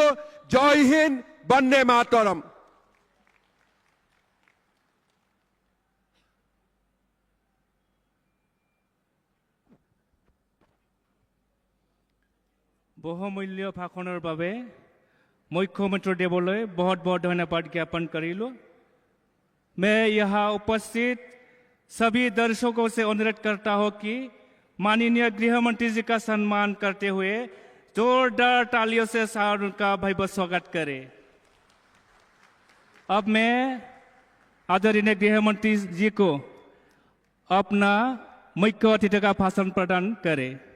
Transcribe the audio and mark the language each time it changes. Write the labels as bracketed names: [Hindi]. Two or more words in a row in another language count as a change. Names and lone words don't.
[Assamese] জয় হিন্দ, বন্দে মাতৰম। বহুমূল্য ভাষণৰ বাবে মুখ্যমন্ত্ৰী দেৱলৈ [Hindi] बहुत बहुत धन्यवाद ज्ञापन [Assamese] करिलो। [Hindi] मैं यहाँ उपस्थित सभी दर्शकों से अनुरोध करता हूँ कि माननीय गृह मंत्री जी का सम्मान करते हुए जोरदार तालियों से उनका भव्य स्वागत करें। अब मैं आदरणीय गृह मंत्री जी को अपना मुख्य अतिथि का भाषण प्रदान करें।